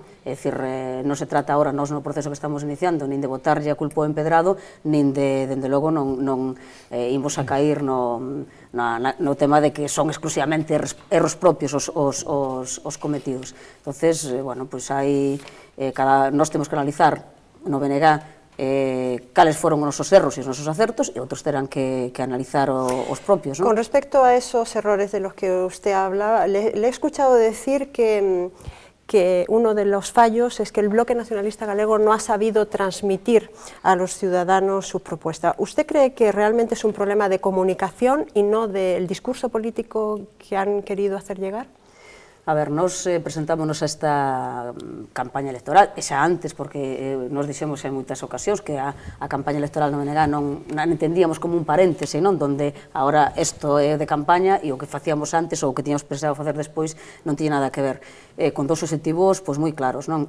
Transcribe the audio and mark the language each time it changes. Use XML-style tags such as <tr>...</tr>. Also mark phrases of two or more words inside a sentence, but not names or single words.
<gl>É dicir, non se trata agora nos no proceso que estamos iniciando nin de botarlle a culpa ao empedrado, nin de, dende logo, non imos a cair no tema de que son exclusivamente erros propios os cometidos.</gl> <es>Entonces, bueno,</es> <gl>pois hai, nós temos que analizar no BNG cales foron os nosos erros e os nosos acertos, e outros terán que analizar os propios, ¿no?</gl> <es>Con respecto a esos errores de los que usted habla, le he escuchado decir que uno de los fallos es que el Bloque Nacionalista Galego no ha sabido transmitir a los ciudadanos su propuesta. ¿Usted cree que realmente es un problema de comunicación y no del discurso político que han querido hacer llegar?</es> <gl>A ver, nos presentámonos a esta campaña electoral, e xa antes, porque nos dixemos en moitas ocasións que a campaña electoral no BNG non entendíamos como un paréntese, non? Donde agora isto é de campaña e o que facíamos antes ou o que tiñamos pensado facer despois non tiña nada que ver, con dous obxectivos moi claros, non?</gl>